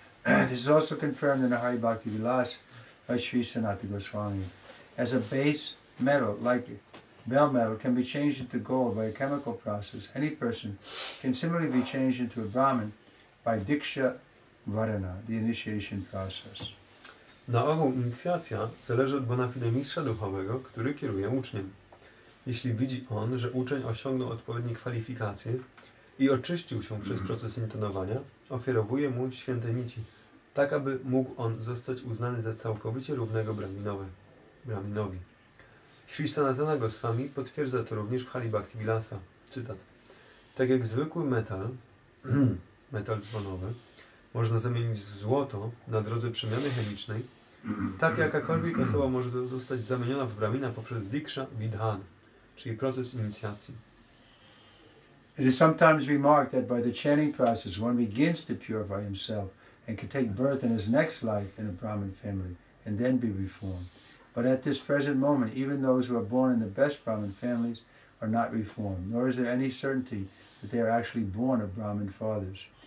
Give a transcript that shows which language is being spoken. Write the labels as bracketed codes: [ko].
[en] This is also confirmed in the Hari Bhakti Vilas by Sri Sanatana Goswami. As a base metal, like bell metal, can be changed into gold by a chemical process, any person can similarly be changed into a Brahmin by Diksha Varana, the initiation process. [pl] Na ogół inicjacja zależy od bona fide mistrza duchowego, który kieruje uczniem. Jeśli widzi on, że uczeń osiągnął odpowiednie kwalifikacje i oczyścił się przez proces intonowania, ofiarowuje mu święte nici, tak aby mógł on zostać uznany za całkowicie równego brahminowi. Sri Sanatana Goswami potwierdza to również w Hari Bhakti Vilasa. Cytat. Tak jak zwykły metal, metal dzwonowy, można zamienić w złoto na drodze przemiany chemicznej, tak jakakolwiek osoba może zostać zamieniona w brahmina poprzez diksha vidhan, czyli proces inicjacji. [en] It is sometimes remarked that by the chanting process one begins to purify himself and can take birth in his next life in a Brahmin family and then be reformed. But at this present moment, even those who are born in the best Brahmin families are not reformed, nor is there any certainty that they are actually born of Brahmin fathers.